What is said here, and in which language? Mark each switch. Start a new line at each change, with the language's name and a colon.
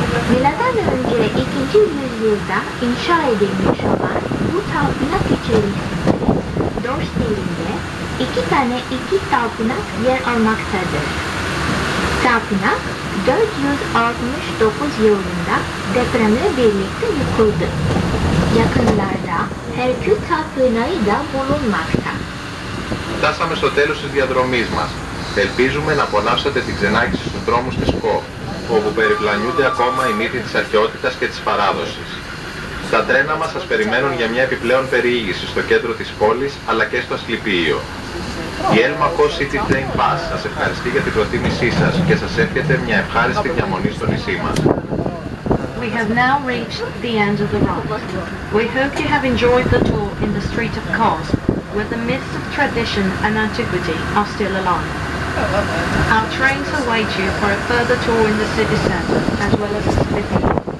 Turkish: Milattan önce 2. yüzyılda inşa edilmiş olan bu tapınak içerisinde Dors stilinde 2 tane tapınak yer almaktadır. Tapınak 469 yılında depremle birlikte yıkıldı. Yakınlarda Herkül tapınağı da bulunmakta.
Greek: Φτάσαμε στο τέλος της διαδρομής μας. Ελπίζουμε να απολαύσατε την ξενάγηση στους δρόμους της ΚΟ, όπου περιπλανιούνται ακόμα οι μύθοι της αρχαιότητας και της παράδοσης. Τα τρένα μας σας περιμένουν για μια επιπλέον περιήγηση στο κέντρο της πόλης, αλλά και στο Ασκληπείο. Η Elma Kos City Train Pass σας ευχαριστεί για την προτίμησή σας και σας εύχεται μια ευχάριστη διαμονή στο νησί μας.
English: We have now reached the end of the ride. We hope you have enjoyed the tour in the street of Kos, where the myths of tradition and antiquity are still alive. Our trains await you for a further tour in the city centre, as well as Asclepios.